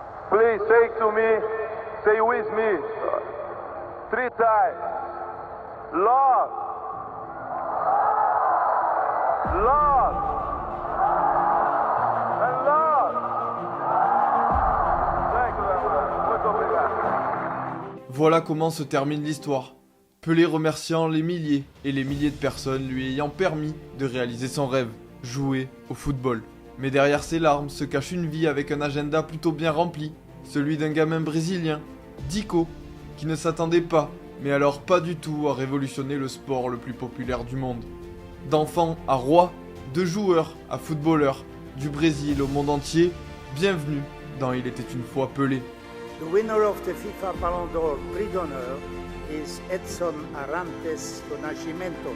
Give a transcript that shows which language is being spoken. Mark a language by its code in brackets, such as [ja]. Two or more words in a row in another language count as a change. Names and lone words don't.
[en] Please say to me, say with me, 3 times. Lord. Lord. And Lord. Thank you very much. [pt] Muito obrigado. [fr] Voilà comment se termine l'histoire. Pelé remerciant les milliers et les milliers de personnes lui ayant permis de réaliser son rêve, jouer au football. Mais derrière ces larmes se cache une vie avec un agenda plutôt bien rempli, celui d'un gamin brésilien, Dico, qui ne s'attendait pas, mais alors pas du tout, à révolutionner le sport le plus populaire du monde. D'enfant à roi, de joueur à footballeur, du Brésil au monde entier, bienvenue dans Il était une fois Pelé. [en] The winner of the FIFA Ballon d'Or Prix d'Honneur is Edson Arantes do Nascimento.